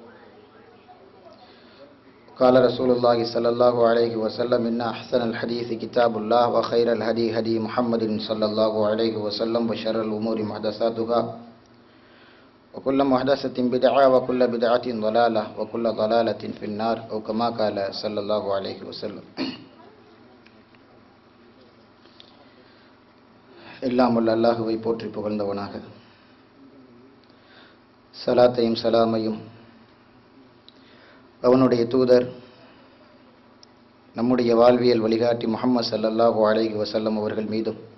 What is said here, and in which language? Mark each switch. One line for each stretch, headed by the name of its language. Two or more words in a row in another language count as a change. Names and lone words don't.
Arabic: قال رسول الله صلى الله عليه وسلم إن أحسن الحديث كتاب الله وخير الهدي هدي محمد صلى الله عليه وسلم وشر الأمور محدثاتها وكل محدثة بدعة وكل بدعة ضلالة وكل ضلالة في النار أو كما قال صلى الله عليه وسلم.
Tamil: எல்லாம் வல்ல அல்லாஹ்வை போற்றி புகழ்ந்தவனாக, சலாத்தையும் சலாமையும் அவனுடைய தூதர் நம்முடைய வாழ்வியல் வழிகாட்டி முஹம்மது
Arabic: صلى الله عليه وسلم
Tamil: அவர்கள் மீதும்,